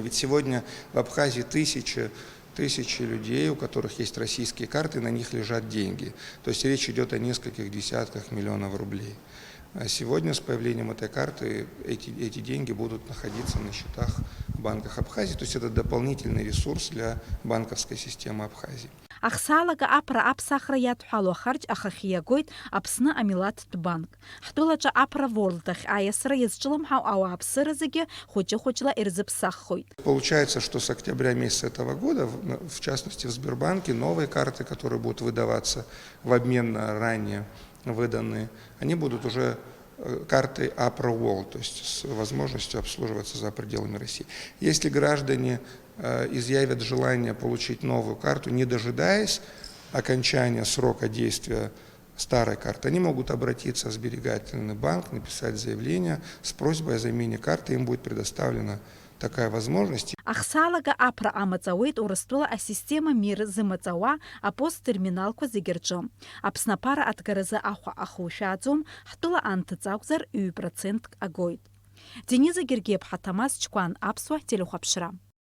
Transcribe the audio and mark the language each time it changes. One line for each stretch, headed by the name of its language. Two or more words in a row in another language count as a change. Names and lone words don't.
Russian: Ведь сегодня в Абхазии тысячи людей, у которых есть российские карты, на них лежат деньги. То есть речь идет о нескольких десятках миллионов рублей. А сегодня с появлением этой карты эти деньги будут находиться на счетах в банках Абхазии. То есть это дополнительный ресурс для банковской системы Абхазии.
Abkhazian: Ахсаалага аԥра аԥсахра иадҳәало ахарџь ахахьы иагоит Аԥсны амилаҭтә банк. Ҳтәылаҿы Apra World ахь аиасра иазҿлымҳау ауааԥсыра зегьы хәыҷы-хәыҷла ирзыԥсаххоит.
Russian: Получается, что с октября месяца этого года, в частности в Сбербанке, новые карты, которые будут выдаваться в обмен на ранее выданные, они будут уже карты Apra World, то есть с возможностью обслуживаться за пределами России. Если граждане изъявят желание получить новую карту, не дожидаясь окончания срока действия старой карты, они могут обратиться в сберегательный банк, написать заявление с просьбой о замене карты, им будет предоставлена такая возможность.
Abkhazian: Ахсаалага аԥра амаҵауеит Урыстәыла асистема мир зымаҵауа апосттерминалқәа зегьы рҿы. Аԥсны аԥара аҭгаразы ахәа ахушәааӡом, ҳтәыла анҭыҵ акәзар 1% агоит. Дениза Гергиев-ҳа, Ҭамаз Чкәан, Аԥсуа телехәаԥшра.